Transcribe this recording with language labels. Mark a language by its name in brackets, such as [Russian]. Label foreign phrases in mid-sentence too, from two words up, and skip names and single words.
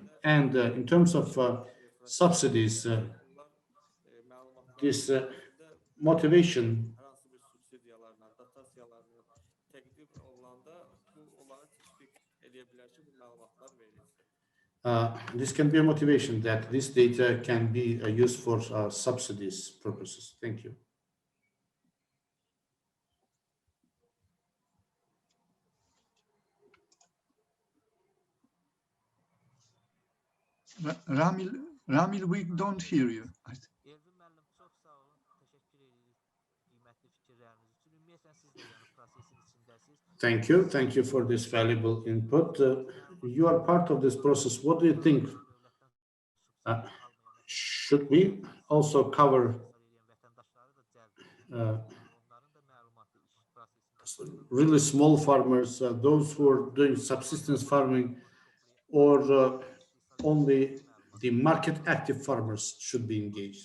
[English] And in terms of subsidies, this motivation this can be a motivation that this data can be used for subsidies purposes. Thank you. Ramil, we don't hear you. [Azerbaijani] Elvin müəllim, çox sağ olun. Təşəkkür edirik qiymətli fikirləriniz üçün. Ümumiyyətlə siz də yəni prosesin içindəsiniz. [English] Thank you. Thank you for this valuable input. You are part of this process. What do you think? Should we also cover really small farmers, those who are doing subsistence farming, or only the market active farmers should be engaged?